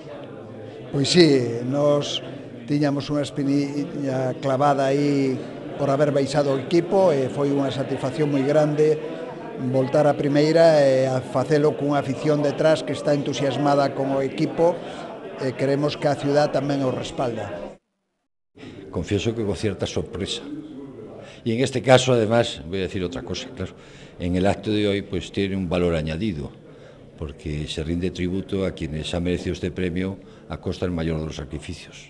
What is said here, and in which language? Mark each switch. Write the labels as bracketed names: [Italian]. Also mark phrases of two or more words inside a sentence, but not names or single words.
[Galician] Pois sí, nos tiñamos unha espinilla clavada aí por haber baixado o equipo e foi unha satisfacción moi grande voltar a primeira e a facelo cunha afición detrás que está entusiasmada con o equipo e queremos que a ciudad tamén o respalda. [Spanish] Confieso que con cierta sorpresa. Y en este caso, además, voy a decir otra cosa, claro, en el acto de hoy pues tiene un valor añadido, porque se rinde tributo a quienes han merecido este premio a costa del mayor de los sacrificios.